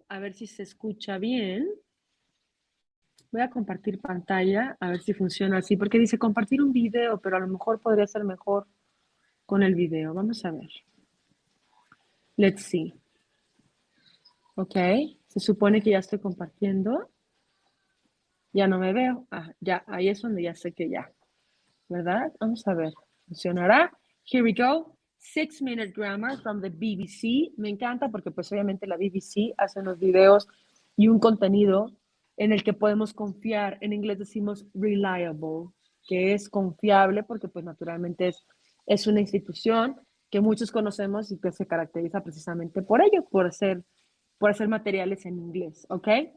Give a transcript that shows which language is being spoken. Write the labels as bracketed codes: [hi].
[es] A ver si se escucha bien. Voy a compartir pantalla, a ver si funciona así, porque dice compartir un video, pero a lo mejor podría ser mejor con el video. Vamos a ver. [en] Let's see. [es] Ok, se supone que ya estoy compartiendo. Ya no me veo. Ya, ahí es donde ya sé que ya. ¿Verdad? Vamos a ver. ¿Funcionará? [en] Here we go. 6-minute grammar from the BBC. [es] Me encanta porque pues obviamente la BBC hace unos videos y un contenido en el que podemos confiar. En inglés decimos reliable, que es confiable porque pues naturalmente es una institución que muchos conocemos y que se caracteriza precisamente por ello, por hacer materiales en inglés, ¿ok?